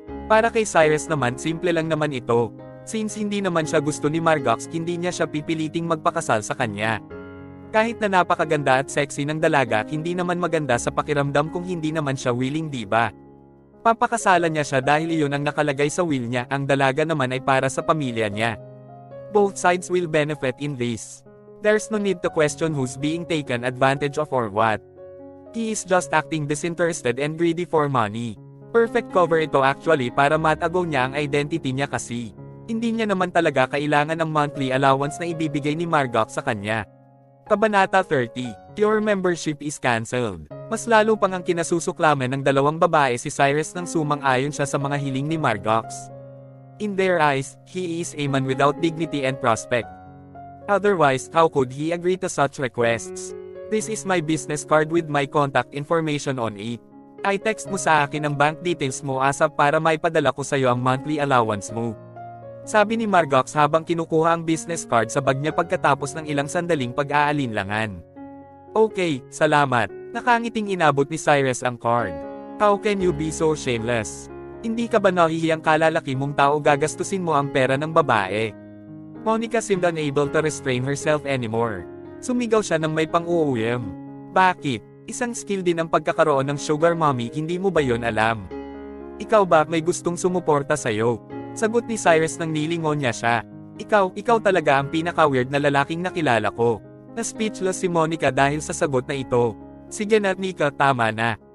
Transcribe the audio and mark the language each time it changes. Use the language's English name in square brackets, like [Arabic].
[Filipino] Para kay Cyrus naman simple lang naman ito. Since hindi naman siya gusto ni Margox, hindi niya siya pipiliting magpakasal sa kanya. Kahit na napakaganda at sexy ng dalaga, hindi naman maganda sa pakiramdam kung hindi naman siya willing, diba? Papakasalan niya siya dahil iyon ang nakalagay sa will niya, ang dalaga naman ay para sa pamilya niya. [English] Both sides will benefit in this. There's no need to question who's being taken advantage of or what. He is just acting disinterested and greedy for money. Perfect cover [Filipino] ito actually para matago niya ang identity niya kasi. Hindi niya naman talaga kailangan ng [English] monthly allowance [Filipino] na ibibigay ni Margox sa kanya. Kabanata 30. [English] Your membership is cancelled. [Filipino] Mas lalo pang ang kinasusuklaman ng dalawang babae si Cyrus nang sumang-ayon siya sa mga hiling ni Margox. [English] In their eyes, he is a man without dignity and prospect. Otherwise, how could he agree to such requests? This is my business card with my contact information on it. [Filipino] I text mo sa akin ang [English] bank details [Filipino] mo ASAP para maipadala ko sa'yo ang monthly allowance mo. Sabi ni Margox habang kinukuha ang business card sa bag niya pagkatapos ng ilang sandaling pag-aalinlangan. Okay, salamat. Nakangiting inabot ni Cyrus ang card. [English] How can you be so shameless? [Filipino] Hindi ka ba nahihiyang kalalaki mong tao gagastusin mo ang pera ng babae? [English] Monica seemed unable to restrain herself anymore. [Filipino] Sumigaw siya ng may pang-uuyam. Bakit? Isang skill din ang pagkakaroon ng sugar mommy, hindi mo ba yon alam? Ikaw ba may gustong sumuporta sa'yo? Sagot ni Cyrus nang nilingon niya siya. Ikaw talaga ang pinaka-weird na lalaking nakilala ko. Na-speechless si Monica dahil sa sagot na ito. Sige na Nika, tama na.